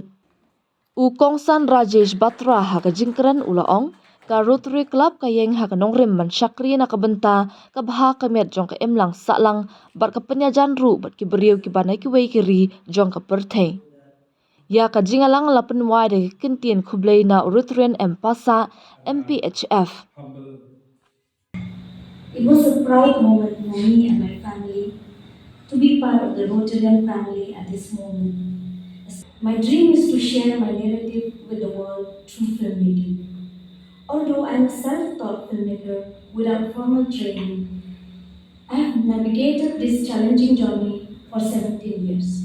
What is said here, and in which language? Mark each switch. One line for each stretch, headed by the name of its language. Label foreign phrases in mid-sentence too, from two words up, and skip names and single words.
Khasi: Ukong San Rajesh Batra haka jingkran ulaong ka Rotary Club kayeng haka nongrim man syakri nakabenta ka baha kamet jong ka imlang salang bat ka penyajan ru bat ki beriu ki banai ki wei kiri jong ka perthei. Ya ka jingalang lapen wai de kintien kublei na Rotarian Empasa MPHF.
English: It was a proud moment for me and my family to be part of the Rotarian family at this moment. My dream is to share my narrative with the world through filmmaking. Although I am a self-taught filmmaker without formal training, I have navigated this challenging journey for 17 years.